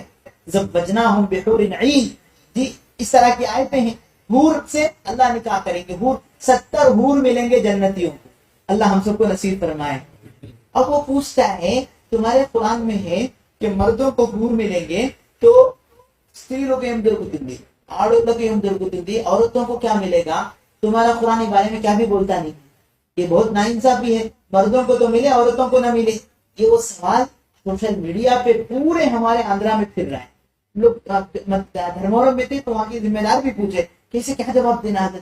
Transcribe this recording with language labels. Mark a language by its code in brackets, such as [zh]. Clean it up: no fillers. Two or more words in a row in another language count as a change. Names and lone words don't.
[ar] زوجناہم بحور عین, [ur] جی اس طرح کی آیتیں ہیں. حور سے اللہ نکاح کریں گے, حور 70 حور ملیں گے جنتیوں کو, اللہ ہم سب کو نصیب فرمائے. اب وہ پوچھتا ہے تمہارے قرآن میں ہے کہ مردوں کو حور ملیں گے تو [te] స్త్రీలకు ఏం దొరుకుతుంది, ఆడోళ్ళకి ఏం దొరుకుతుంది, [ur] عورتوں کو کیا ملے گا, تمہارا قرآن اس بارے میں کیا بھی بولتا نہیں. یہ بہت ناانصافی ہے, مردوں کو تو ملے عورتوں کو نہ ملے. یہ وہ سوال [en] social media [ur] پہ پورے ہمارے آندھرا میں پھر رہا ہے. لوگ دھرمورم میں تھے تو وہاں کے ذمہ دار بھی پوچھے کیسے کیا جواب دینا ہے.